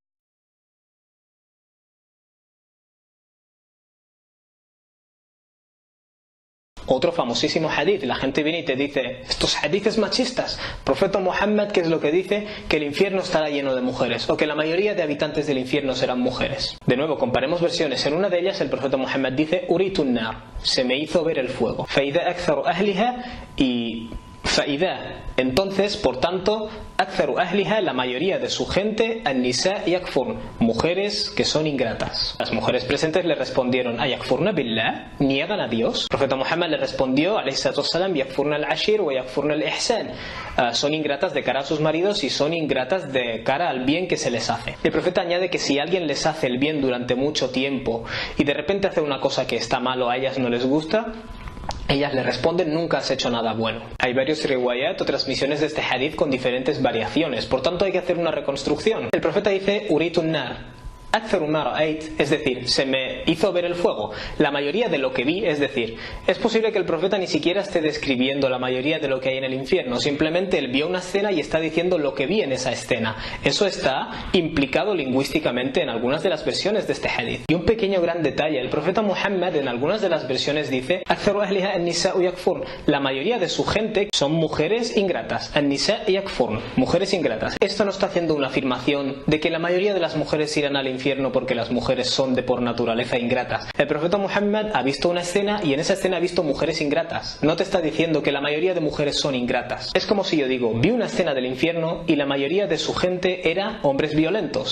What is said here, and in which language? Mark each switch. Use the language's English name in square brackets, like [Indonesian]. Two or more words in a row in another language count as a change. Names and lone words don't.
[Spanish] Otro famosísimo hadith, la gente viene y te dice estos hadiths machistas, profeta Muhammad, ¿qué es lo que dice? Que el infierno estará lleno de mujeres, o que la mayoría de habitantes del infierno serán mujeres. De nuevo, comparemos versiones. En una de ellas el profeta Muhammad dice [Arabic] أريت النار, [Spanish] se me hizo ver el fuego, [Arabic] فإذا أكثر أهلها, [Spanish] y faida, entonces, por tanto, [Arabic] أكثر أهلها, [Spanish] la mayoría de su gente, [Arabic] النساء يكفرن, [Spanish] mujeres que son ingratas. Las mujeres presentes le respondieron [Arabic] أيكفرن بالله, [Spanish] niegan a Dios. El profeta Muhammad le respondió [Arabic] عليه الصلاة والسلام, يكفرن العشير و يكفرن الإحسان, [Spanish] son ingratas de cara a sus maridos y son ingratas de cara al bien que se les hace. El profeta añade que si alguien les hace el bien durante mucho tiempo y de repente hace una cosa que está mal o a ellas no les gusta, ellas le responden nunca has hecho nada bueno. Hay varios riwayat o transmisiones de este hadith con diferentes variaciones, por tanto hay que hacer una reconstrucción. El profeta dice [Arabic] أريت النار أكثر ما رأيت, [Spanish] es decir, se me hizo ver el fuego, la mayoría de lo que vi, es decir, es posible que el profeta ni siquiera esté describiendo la mayoría de lo que hay en el infierno, simplemente él vio una escena y está diciendo lo que vi en esa escena. Eso está implicado lingüísticamente en algunas de las versiones de este hadith. Y un pequeño gran detalle, el profeta Muhammad en algunas de las versiones dice [Arabic] أكثر أهلها النساء يكفرن, [Spanish] la mayoría de su gente son mujeres ingratas, [Arabic] النساء يكفرن, [Spanish] mujeres ingratas. Esto no está haciendo una afirmación de que la mayoría de las mujeres irán al infierno porque las mujeres son de por naturaleza ingratas. El profeta Muhammad ha visto una escena y en esa escena ha visto mujeres ingratas. No te está diciendo que la mayoría de mujeres son ingratas. Es como si yo digo, vi una escena del infierno y la mayoría de su gente era hombres violentos.